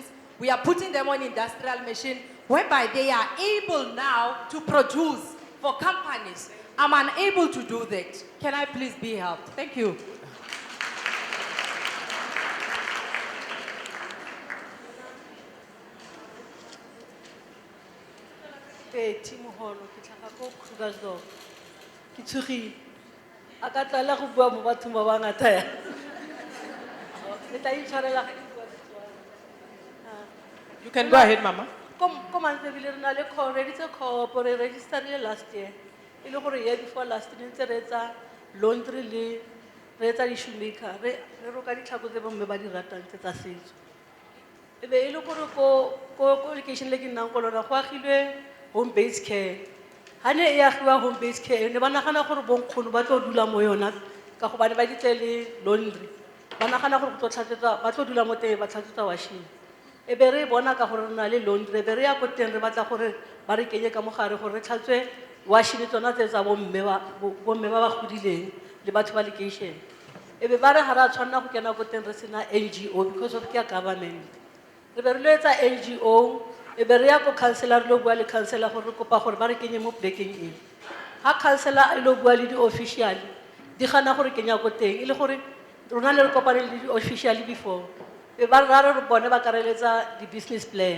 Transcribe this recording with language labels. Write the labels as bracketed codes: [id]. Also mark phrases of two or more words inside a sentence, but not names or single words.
[en] We are putting them on industrial machine, whereby they are able now to produce for companies. I'm unable to do that. Can I please be helped? Thank you. [tn] Timo Holo, ke tlhaga ko Krugersdorp. Ke tshogile. A ka tlala go bua mo bathong ba bangata ya. Le tla itshwarela ga ke bua Setswana. [en] You can go ahead, Mama. [tn] Ko Mantsebile re na le re editse co-op re registerile [en] last year. [tn] E le gore [en] year before last [tn] ne ntse re etsa laundry le re etsa di-shoemaker. Re roka ditlhako tse bomme ba di ratang tse tsa setso. E be e le gore ko location le ke nnang ko lona go agilwe [en] home based care. [tn] Ha ne e agiwa [en] home based care [tn] ne ba nagana gore bonkgono ba tlo dula mo yona ka go ba ne ba ditle le laundry. Ba nagana gore go tlo tlhatswetsa ba tlo dula mo teng ba tlhatswetsa washing. E be re bona ka gore re na le laundry be re ya ko teng re batla gore ba re kenye ka mogare gore re tlhatswe washing tsona tse tsa bomme ba godileng le batho ba location. E be ba re ha ra tshwanna go kena ko teng re sena NGO [en] because of [tn] ke government. Re be re lo etsa NGO e be re ya ko councilor lo bua le councilor gore re kopa gore ba re kenye mo plekeng e. Ha councilor e lo bua le di-official di gana gore kenya ko teng e le gore rona le re kopane le di-official before. E ba re bone ba kareletsa [en] di-business plan.